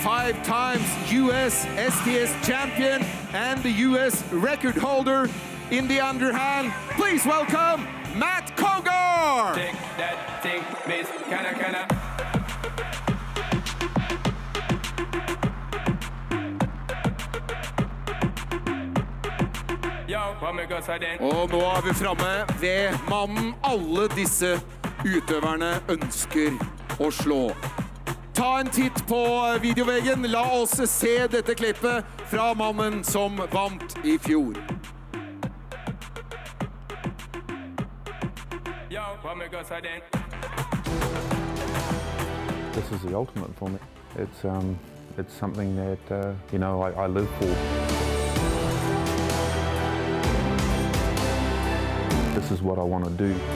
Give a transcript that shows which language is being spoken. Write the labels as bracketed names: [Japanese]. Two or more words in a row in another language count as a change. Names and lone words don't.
[English] 5 times US STS champion and the US record holder in the underhand. Please welcome Matt Kogar! Take that thing, miss, kinda. [Norwegian] Og nå er vi framme ved mannen alle disse utøverne ønsker å slå. Ta en titt på videoveggen. La oss se dette klippet fra mannen som vant i fjor. [English] This is the ultimate for me. It's something that you know I live for. This is what I want to do.